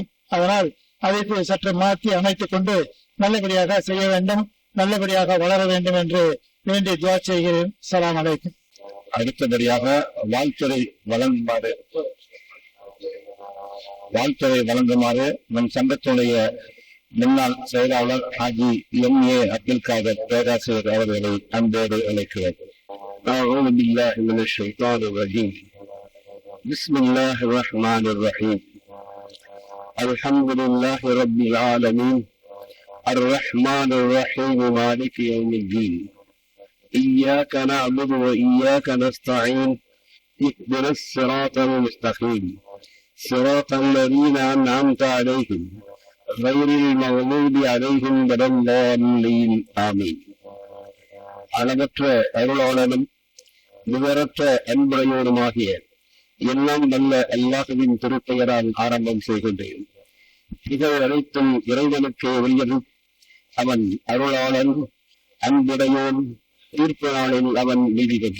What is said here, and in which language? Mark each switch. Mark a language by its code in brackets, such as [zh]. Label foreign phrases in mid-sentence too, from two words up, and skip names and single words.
[ta] அதனால் அதை சற்று மாற்றி அமைத்துக் கொண்டு நல்லபடியாக செய்ய வேண்டும், நல்லபடியாக வளர வேண்டும் என்று வேண்டி துஆ செய்கிறேன். [ar] سلام عليكم. [ta] அடுத்தபடியாக வாழ்த்துறை வழங்குமாறு நம் சங்கத்துடைய முன்னாள் செயலாளர் ஹாஜி எம்.ஏ. அப்துல் காதர் பேராசிரியர் அவர்களை அன்போடு அழைக்கிறேன். [ar] أعوذ بالله من الشيطان الرجيم. بسم الله الرحمن الرحيم. الحمد لله رب العالمين الرحمن الرحيم مالك يوم الدين. إياك نعبد وإياك نستعين. اهدنا الصراط المستقيم صراط الذين أنعمت عليهم غير المغضوب عليهم ولا الضالين. آمين. [ta] அளவற்ற அருளாளனும் நிகரற்ற அன்புடையோருமாகிய எல்லாம் நல்ல அல்லாஹ்வின் திருப்பெயரால் ஆரம்பம் செய்கின்றேன். இவை அனைத்தும் இறைவனுக்கு உரியது. அவன் அருளாளன், அன்புடையோன், தீர்ப்பு நாளில் அவன் நீதிபதி.